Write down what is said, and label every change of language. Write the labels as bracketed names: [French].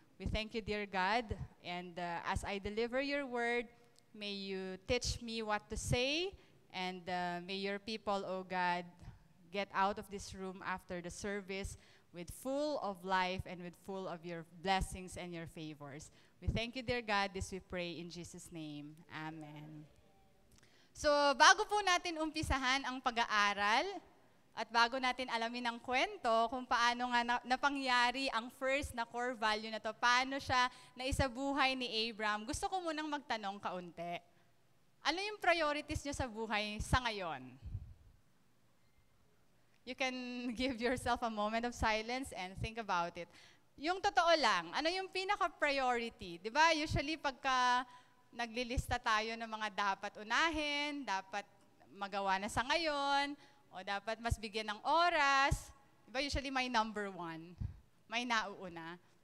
[English] We thank you, dear God, and as I deliver your word, may you teach me what to say, and may your people, oh God, get out of this room after the service with full of life and with full of your blessings and your favors. We thank you, dear God, this we pray in Jesus' name. Amen. [Filipino] So, bago po natin umpisahan ang pag-aaral, at bago natin alamin ang kwento kung paano nga napangyari ang first na core value na to, paano siya naisabuhay ni Abram, gusto ko munang magtanong kaunti. Ano yung priorities niyo sa buhay sa ngayon? [English] You can give yourself a moment of silence and think about it. [Filipino] Yung totoo lang, ano yung pinaka-priority? Di ba, usually pagka naglilista tayo ng mga dapat unahin, dapat magawa na sa ngayon, o dapat mas bigyan ng oras, diba usually may number one, may nauuna.